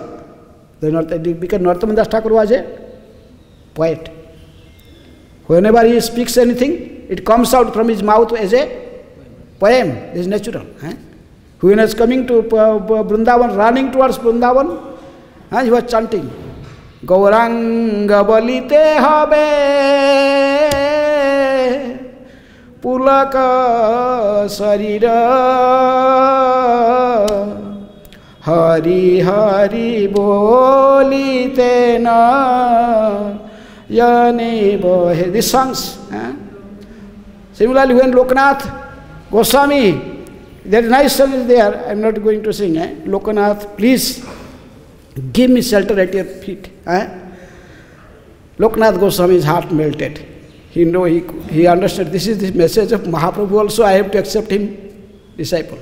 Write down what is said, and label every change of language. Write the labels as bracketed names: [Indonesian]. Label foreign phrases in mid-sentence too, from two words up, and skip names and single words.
[English] Because Narottam Das Thakur was a poet. Whenever he speaks anything, it comes out from his mouth as a poem. It is natural. Eh? When he was coming to Vrindavan, running towards Vrindavan, he was chanting, [Bangla] গৌরাঙ্গ বলিতে হবে পুলক শরীর হরি হরি বলিতে নয়নে বহে. [English] These songs. Similarly, when Lokanath Goswami, that nice song is there, I am not going to sing. Lokanath, please give me shelter at your feet. Lokanath Goswami's heart melted. He understood this is the message of Mahaprabhu also, I have to accept him disciple.